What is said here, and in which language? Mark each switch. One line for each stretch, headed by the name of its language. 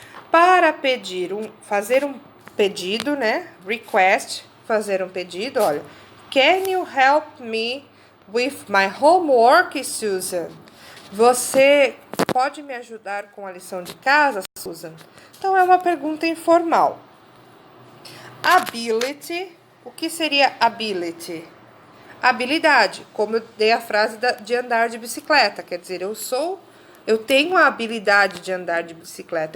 Portuguese: Para fazer um pedido, né? Request, fazer um pedido, olha.
English: Can you help me with my homework, Susan?
Portuguese: Você pode me ajudar com a lição de casa, Susan? Então, é uma pergunta informal. Ability. O que seria ability? Habilidade, como eu dei a frase de andar de bicicleta. Quer dizer, eu tenho a habilidade de andar de bicicleta.